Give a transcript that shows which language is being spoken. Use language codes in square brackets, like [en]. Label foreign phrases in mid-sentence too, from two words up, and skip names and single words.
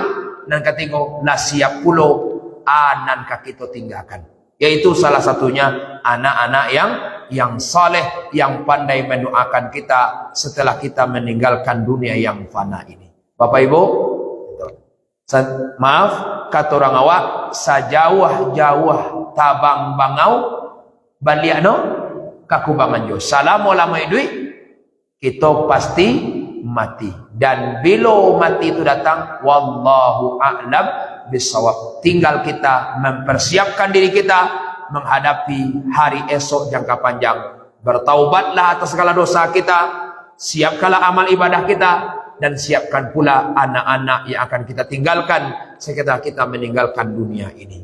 [id] Dan ketiga, [min] lah siap pulo anan [id] kita tinggalkan. Yaitu salah satunya anak-anak yang saleh, yang pandai mendoakan kita setelah kita meninggalkan dunia yang fana ini. Bapak Ibu, maaf kata orang awak, [min] sajauh-jauh tabang bangau baliakno kakubangan jo. [id] Selama lama hidup kita pasti mati, dan bila mati itu datang, [ar] والله أعلم بالصواب. [id] Tinggal kita mempersiapkan diri kita menghadapi hari esok jangka panjang. Bertaubatlah atas segala dosa kita, siapkanlah amal ibadah kita, dan siapkan pula anak-anak yang akan kita tinggalkan setelah kita meninggalkan dunia ini.